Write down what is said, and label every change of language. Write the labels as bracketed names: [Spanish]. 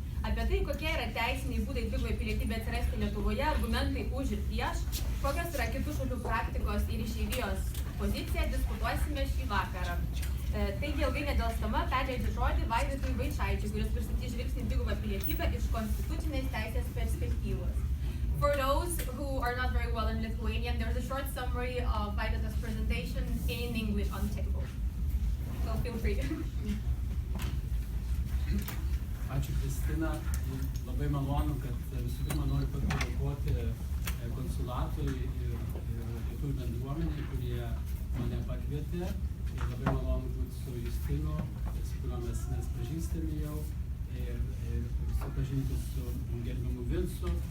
[Lithuanian] Apie tai, kokie yra teisiniai būdai dvigubai pilietybė atsirasti Lietuvoje, argumentai už ir prieš, kokios yra kitų šalių praktikos ir išeivijos pozicija, diskutuosime šį vakarą. Taigi ilgai nedelsdama perleidžiu žodį Vaidotui Vaičaičiui, kuris pristatys žvilgsnį dvigubą pilietybę iš konstitucinės teisės perspektyvos. [English] For those who are not very well in Lithuanian, there's a short summary of Vaidotas presentation in English on the table. So feel free. [Lithuanian] Ačiū Kristina, labai malonu, kad visų pirma noriu padėkoti konsulatui ir lietuvių bendruomeniai, kurie mane pakvietė. Ir labai malonu būti su Justinu, su kuriuo mes pažįstame jau, ir supažinti su gerbiamu Vincu.